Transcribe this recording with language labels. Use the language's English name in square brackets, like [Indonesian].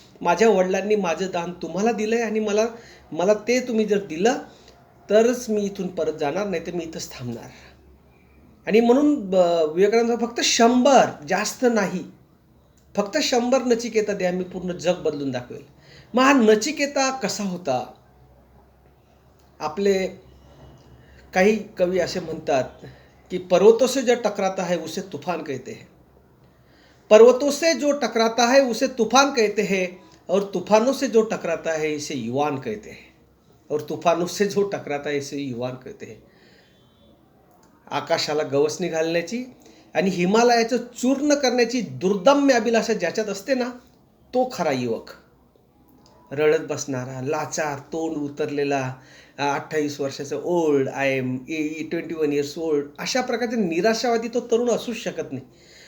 [Marathi] माझ्या वडिलांनी माझं दान तुम्हाला दिलं आहे आणि मला ते तुम्ही जर दिलं तरच मी इथून परत जाणार, नाही तर मी इथंच थांबणार. आणि म्हणून विवेकानंद फक्त 100, जास्त नाही, फक्त 100 नचिकेता द्या, मी पूर्ण जग बदलून दाखवेल. मग हा नचिकेता कसा होता? आपले काही कवी असे म्हणतात की [Hindi] पर्वतों से जो टकराता है उसे तूफान कहते हैं, पर्वतों से जो टकराता है उसे तूफान कहते हैं, और तूफानों से जो टकराता है इसे युवान कहते हैं, और तूफानों से जो टकराता है इसे युवान कहते हैं. [Marathi] आकाशाला गवसणी घालण्याची आणि हिमालयाचं चूर्ण करण्याची दुर्दम्य अभिलाषा ज्याच्यात असते ना, तो खरा युवक. रडत बसणारा, लाचार, तोंड उतरलेला, 28 वर्षाचा old, [English] I am 21 years old, [Marathi] अशा प्रकारचे निराशावादी तो तरुण असूच शकत नाही.